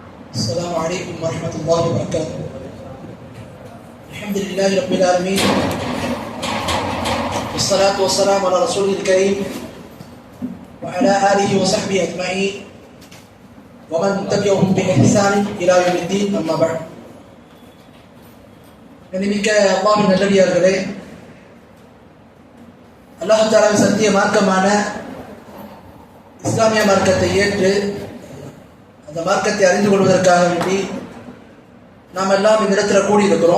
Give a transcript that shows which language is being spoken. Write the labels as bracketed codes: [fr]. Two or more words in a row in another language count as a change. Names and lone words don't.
[ar] السلام عليكم ورحمة الله وبركاته. الحمد لله رب العالمين، والصلاة والسلام على رسوله الكريم وعلى آله وصحبه أجمعين ومن تبعهم بإحسان إلى يوم الدين. أما بعد. [ta] கண்ணியமிக்க அல்லாஹ்வின் நல்லடியார்களே, [ar] الله تعالى [ta] சத்திய மார்க்கமான இஸ்லாமிய மார்க்கத்தை ஏற்று அந்த மார்க்கத்தை அறிந்து கொள்வதற்காக வேண்டி நாம் எல்லாம் இந்த இடத்துல கூடியிருக்கிறோம்.